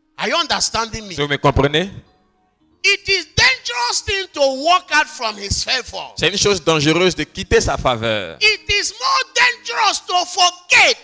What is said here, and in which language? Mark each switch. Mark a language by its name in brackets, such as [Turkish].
[English] Are you understanding me? [French] Si vous me comprenez, [English] It is dangerous thing to walk out from his favor. [French] c'est une chose dangereuse de quitter sa faveur. [English] It is more dangerous to forget